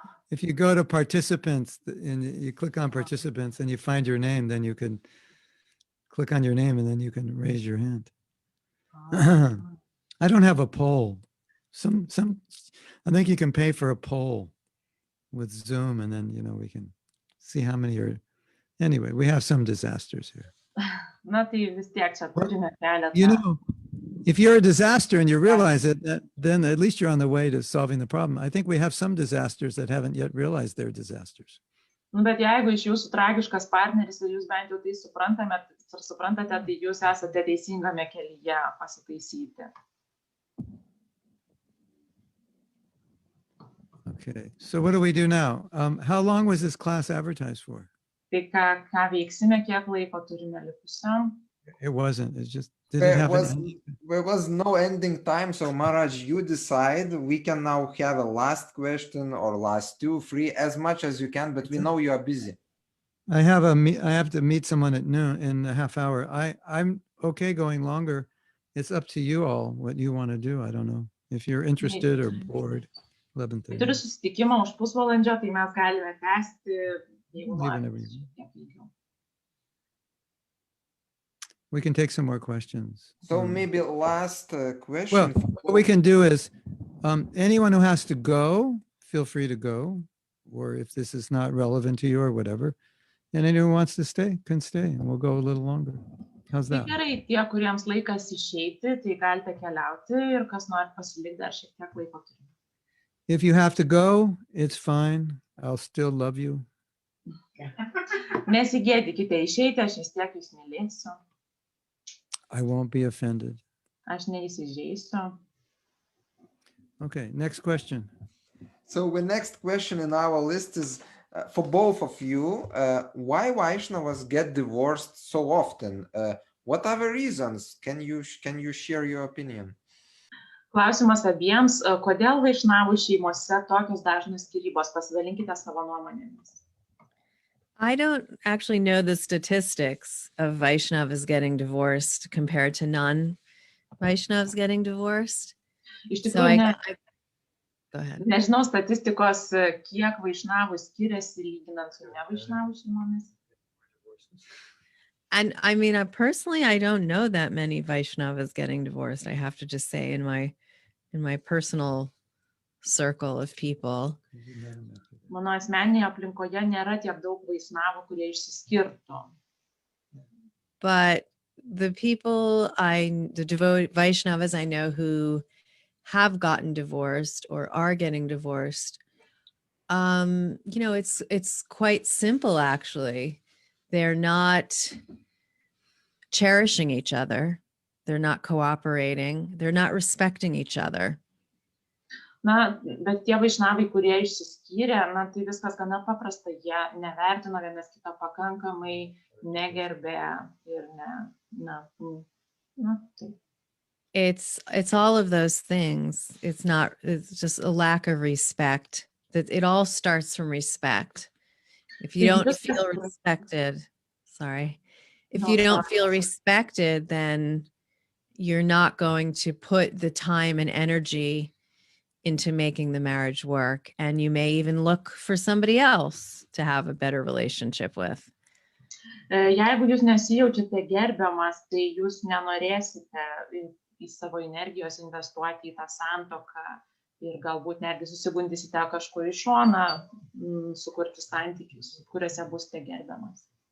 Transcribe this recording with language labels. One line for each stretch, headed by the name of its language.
English: If you go to participants and you click on participants and you find your name, then you can click on your name and then you can raise your hand. I don't have a poll. I think you can pay for a poll with Zoom and then, we can see how many are. Anyway, we have some disasters here.
Lithuanian: Na tai vis tiek čia turime keletą.
English: If you're a disaster and you realize it, then at least you're on the way to solving the problem. I think we have some disasters that haven't yet realized they're disasters.
Lithuanian: Bet jeigu iš jūsų tragiškas partneris ir jūs bent jau tai suprantate, tai jūs esate teisingame kelyje pasitaisyti.
English: Okay, so what do we do now? How long was this class advertised for?
Lithuanian: Tai ką veiksime, kiek laiko turime likusiam?
English: It wasn't. It just didn't have an ending. There was no ending time, so Maharaj, you decide. We can now have a last question or last 2, 3, as much as you can, but we know you are busy. I have to meet someone at noon in a half hour. I'm okay going longer. It's up to you all what you want to do. I don't know if you're interested or bored. 11:30.
Lithuanian: Turiu susitikimą už pusvalandžio, tai mes galime tęsti, jeigu norite.
English: We can take some more questions. So maybe last question. Well, what we can do is anyone who has to go, feel free to go, or if this is not relevant to you or whatever, and anyone who wants to stay can stay, and we'll go a little longer. How's that?
Lithuanian: Gerai, tie, kuriems laikas išeiti, tai galite keliauti ir kas nori pasilikti dar šiek tiek laiko turime.
English: If you have to go, it's fine. I'll still love you.
Lithuanian: Nesigėdykite išeiti, aš vis tiek jūs mylėsiu.
English: I won't be offended.
Lithuanian: Aš neįsižeisiu.
English: Okay, next question. So the next question in our list is for both of you. Why Vaishnavas get divorced so often? What are the reasons? Can you share your opinion?
Lithuanian: Klausimas abiems, kodėl Vaišnavų šeimose tokios dažnos skyrybos? Pasidalinkite savo nuomonėmis.
English: I don't actually know the statistics of Vaishnavas getting divorced compared to non-Vaishnavas getting divorced.
Lithuanian: Iš
English: So
Lithuanian: tikrųjų,
English: go ahead.
Lithuanian: nežinau statistikos, kiek Vaišnavų skiriasi lyginant su ne Vaišnavų šeimomis.
English: And I mean, personally, I don't know that many Vaishnavas getting divorced. I have to just say in my personal circle of people.
Lithuanian: Mano asmeninėje aplinkoje nėra tiek daug Vaishnavų, kurie išsiskirtų.
English: But the Vaishnavas I know who have gotten divorced or are getting divorced, it's quite simple, actually. They're not cherishing each other. They're not cooperating. They're not respecting each other.
Lithuanian: Na, bet tie Vaišnavai, kurie išsiskyrė, tai viskas gana paprasta. Jie nevertino vienas kitą pakankamai, negerbė ir tai.
English: It's all of those things. It's just a lack of respect. That it all starts from respect. If you don't feel respected, if you don't feel respected, then you're not going to put the time and energy into making the marriage work. And you may even look for somebody else to have a better relationship with.
Lithuanian: Jeigu jūs nesijaučiate gerbiamas, tai jūs nenorėsite į savo energijos investuoti į tą santuoką ir galbūt netgi susigundysite kažkur į šoną, sukurti santykius, kuriuose busite gerbiamas.